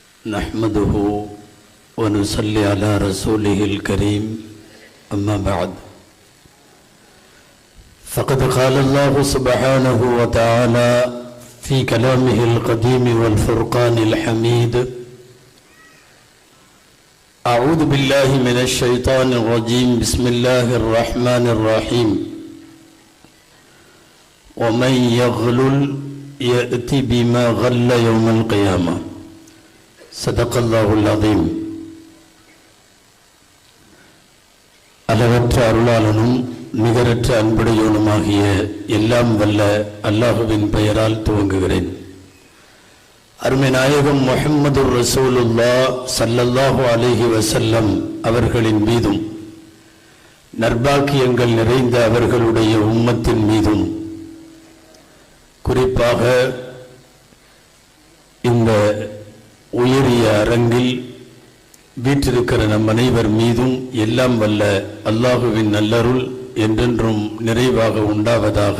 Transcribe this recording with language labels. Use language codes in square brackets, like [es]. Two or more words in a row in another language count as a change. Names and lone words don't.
[ar] نحمده ونصلي على رسوله الكريم أما بعد فقد قال الله سبحانه وتعالى في كلامه القديم والفرقان الحميد أعوذ بالله من الشيطان الرجيم بسم الله الرحمن الرحيم ومن يغلل يأتي بما غل يوم القيامة صدق الله العظيم. [ta] அளவற்ற அருளாளனும் நிகரற்ற அன்புடையோனுமாகிய எல்லாம் வல்ல அல்லாஹுவின் பெயரால் துவங்குகிறேன். அருமை நாயகம் [ar] محمد رسول الله صلى الله عليه وسلم [ta] அவர்களின் மீதும் நற்பாக்கியங்கள் நிறைந்த அவர்களுடைய உம்மத்தின் மீதும் குறிப்பாக இந்த உயரிய அரங்கில் வீற்றிருக்கிற நம் அனைவர் மீதும் எல்லாம் வல்ல அல்லாஹுவின் நல்லருள் என்றென்றும் நிறைவாக உண்டாவதாக.